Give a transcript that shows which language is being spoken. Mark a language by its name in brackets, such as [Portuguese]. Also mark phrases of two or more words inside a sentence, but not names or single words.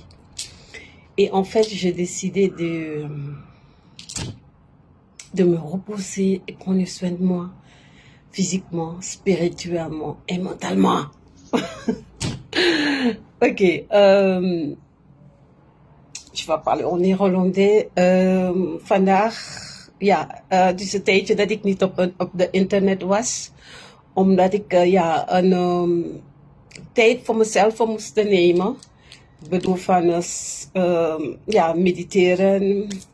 [French] Et en fait, j'ai décidé de me reposer et prendre soin de moi, physiquement, spirituellement et mentalement. Ok, je vais parler in néerlandais. [Dutch] Vandaag, ja, het is een tijdje dat ik niet op de internet was. Omdat ik een tijd voor mezelf voor moest nemen. Ik bedoel van ja, mediteren.